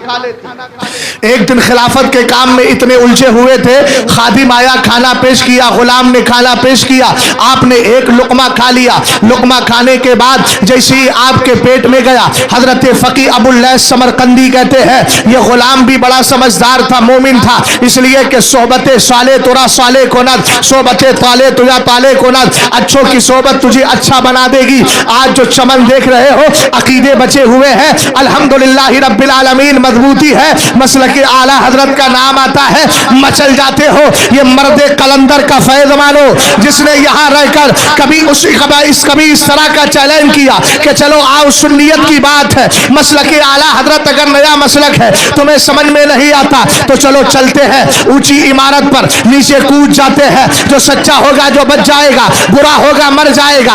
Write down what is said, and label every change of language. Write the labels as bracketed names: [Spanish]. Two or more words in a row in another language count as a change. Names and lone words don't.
[Urdu] ایک دن خلافت کے کام میں اتنے الجھے ہوئے تھے، خادم آیا، کھانا پیش کیا، غلام نے کھانا پیش کیا، آپ نے ایک لقمہ کھا لیا۔ لقمہ کھانے کے بعد جیسے ہی آپ کے پیٹ میں گیا، حضرت فقی ابو اللیث سمرقندی کہتے ہیں یہ غلام بھی بڑا سمجھدار تھا، مومن تھا، اس لیے کہ [Persian] صحبت صالح ترا صالح کند، صحبت طالح تجا طالح کند، [Urdu] اچھوں کی صحبت تجھے اچھا بنا دے گی۔ آج جو چمن دیکھ رہے ہو عقیدے بچے ہوئے ہیں، [Arabic] الحمدللہ رب العالمین، [Urdu] مضبوطی ہے، مسلک اعلیٰ حضرت کا نام آتا ہے، مچل جاتے ہو۔ یہ مرد قلندر کا فیض مانو جس نے یہاں رہ کر کبھی اس طرح کا چیلنج کیا کہ چلو آؤ سنیت کی بات ہے، مسلک اعلیٰ حضرت اگر نیا مسلک ہے تمہیں سمجھ میں نہیں آتا تو چلو چلتے ہیں، اونچی عمارت پر نیچے کود جاتے ہیں، جو سچا ہوگا جو بچ جائے گا، برا ہوگا مر جائے گا۔